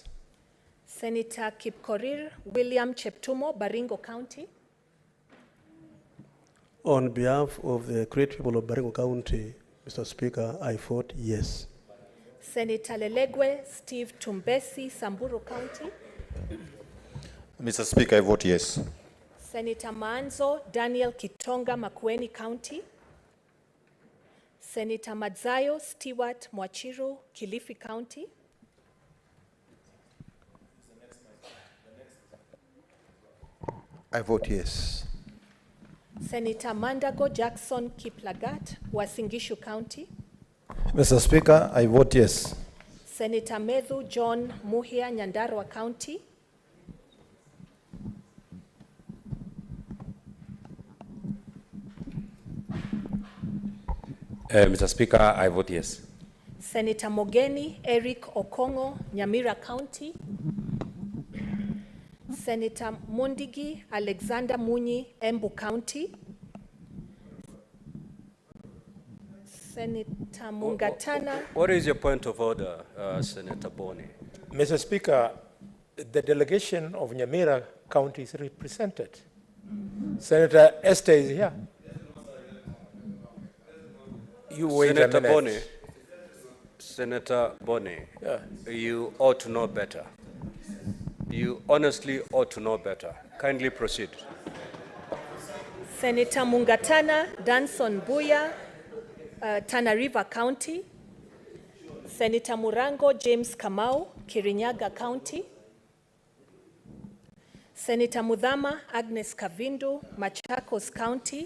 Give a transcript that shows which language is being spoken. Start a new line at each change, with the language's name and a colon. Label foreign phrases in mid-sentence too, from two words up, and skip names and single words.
English: Senator Kipkorir William Cheptumo, Baringo County. On behalf of the great people of Baringo County, Mr. Speaker, I vote yes. Senator Lelegwe Steve Tumbesi, Samburu County. Mr. Speaker, I vote yes. Senator Manzo Daniel Kitonga, Makwiny County. Senator Madzayo Stewart Mwachiru, Kilifi County. I vote yes. Senator Mandago Jackson Kiplagat, Wasingishu County. Mr. Speaker, I vote yes. Senator Medhu John Muhia, Nyandarua County. Mr. Speaker, I vote yes. Senator Mogeni Eric Okongo, Nyamira County. Senator Mundigi Alexander Munyi, Embu County. Senator Mungatana. What is your point of order, Senator Boni? Mr. Speaker, the delegation of Nyamira County is represented. Senator Esther is here. You wait Senator a minute. Boni, Senator Boni, Yeah. you ought to know better. You honestly ought to know better. Kindly proceed. Senator Mungatana Danson Buya, Tana River County. Senator Murango James Kamau, Kirinyaga County. Senator Mudhama Agnes Kavindu, Machakos County.